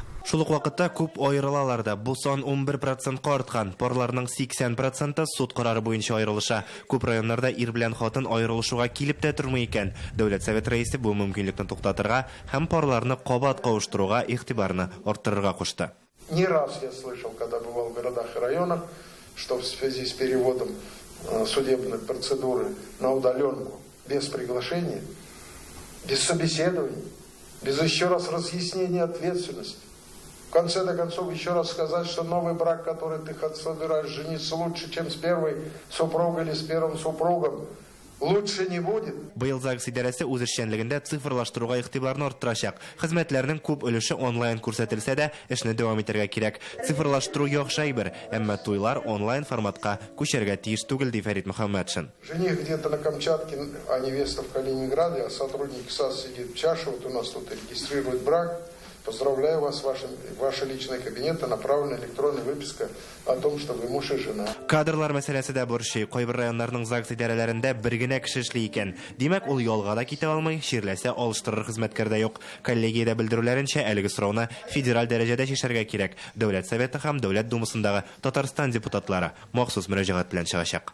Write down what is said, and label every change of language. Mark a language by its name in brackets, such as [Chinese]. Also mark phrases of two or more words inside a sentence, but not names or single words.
[Tatar] Шул ук вакытта күп аерылалар да. Бу сан 11%-ка арткан. Парларның 80%-ы суд карары буенча аерылыша. Күп районнарда ир белән хатын аерылышуга килеп тә тормый икән. Дәүләт совет рәисе бу мөмкинлекне туктатырга һәм парларны кабат кавыштыруга игътибарны арттырырга кушты. [Russian] Не раз я слышал, когда бывал в городах и районах, что в связи с переводом судебной процедуры на удаленку, без приглашения, без собеседований, без еще раз разъяснения ответственности. В конце концов, еще раз сказать, что новый брак, который ты собираешь жениться лучше, чем с первой супругой или с первым супругом, лучше не будет. [Tatar] Быел ЗАГС идарәсе үз эшчәнлегендә цифрлаштыруга игътибарны арттырачак. Хезмәтләрнең күп өлеше онлайн күрсәтелсә дә, эшне дәвам итәргә кирәк. Цифрлаштыру яхшы әйбер, әмма туйлар онлайн форматка күчәргә тиеш түгел, ди Фәрит Мөхәммәтшин. [Russian] Жених где-то на Камчатке, а невеста в Калининграде, а сотрудник САС сидит в чаше, вот у нас тут регистрирует брак. Поздравляю вас, ваши личные кабинеты, направлена электронная выписка о том, что вы муж и жена. [Tatar] Кадрлар мәсьәләсе дә борчый. Кайбер районнарның ЗАГС идарәләрендә бер генә кеше эшли икән. Димәк, ул ялга да китә алмый, ширләсә алыштырыр хезмәткәр дә юк. Коллегиядә белдерүләренчә, әлеге сорауны федераль дәрәҗәдә чишәргә кирәк. Дәүләт советы һәм Дәүләт думасындагы Татарстан депутатлары махсус мөрәҗәгать белән чыгачак.